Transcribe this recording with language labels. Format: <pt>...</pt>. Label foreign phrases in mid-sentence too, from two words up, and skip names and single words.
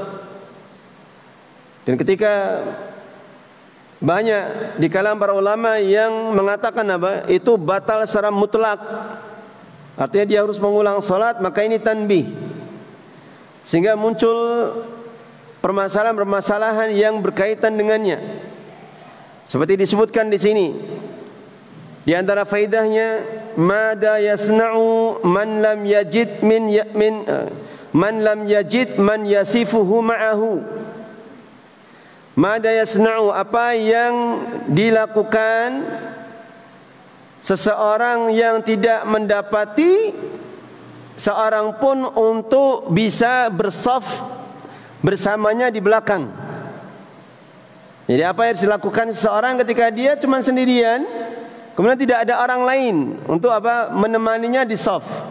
<id>Dan ketika banyak di kalangan para ulama yang mengatakan itu batal secara mutlak, artinya dia harus mengulang salat, maka ini tanbih. Sehingga muncul permasalahan-permasalahan yang berkaitan dengannya. Seperti disebutkan di sini. Di antara faedahnya,</id> <ar>ماذا يصنع من لم يجد من لم يجد من يصافه معه. ماذا يصنع,</ar> <id>apa yang dilakukan seseorang yang tidak mendapati seorang pun untuk bisa bersaf bersamanya di belakang. Jadi apa yang dilakukan seseorang ketika dia cuma sendirian, kemudian tidak ada orang lain untuk menemaninya di shaf.</id>